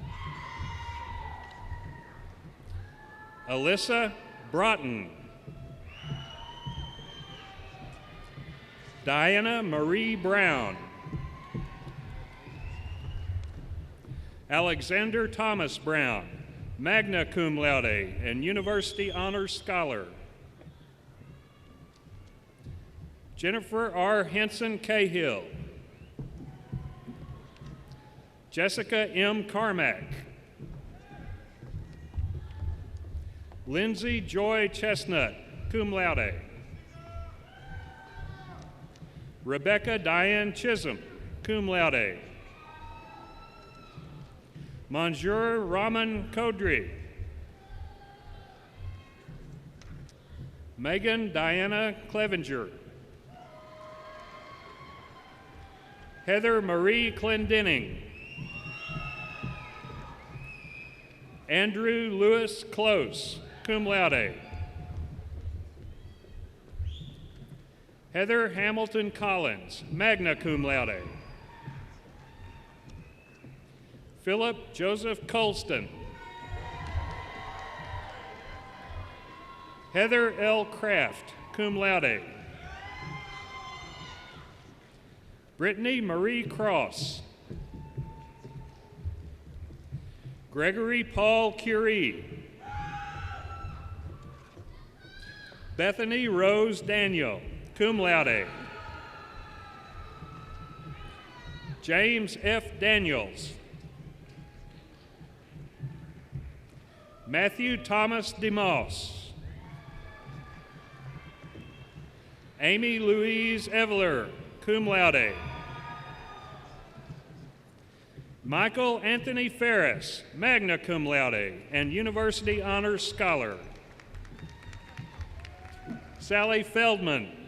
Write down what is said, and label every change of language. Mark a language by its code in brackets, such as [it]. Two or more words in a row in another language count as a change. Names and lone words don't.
[en] Alyssa Broughton, Diana Marie Brown, Alexander Thomas Brown, [la] magna cum laude [en] and University Honors Scholar, Jennifer R. Henson Cahill, Jessica M. Carmack, Lindsay Joy Chestnut, [la] cum laude, [en] Rebecca Diane Chisholm, [la] cum laude, [en] Monsieur Raman Kodri, Megan Diana Clevenger, Heather Marie Clendenning, Andrew Lewis Close, [la] cum laude, [en] Heather Hamilton Collins, [la] magna cum laude, [en] Philip Joseph Colston, Heather L. [la] Kraft, cum laude, [en] Brittany Marie Cross, Gregory Paul Curie, Bethany Rose Daniel, [la] cum laude, [en] James F. Daniels, Matthew Thomas DeMoss, Amy Louise Eveler, [la] cum laude, [en] Michael Anthony Ferris, [la] magna cum laude [en] and University Honors Scholar, Sally Feldman.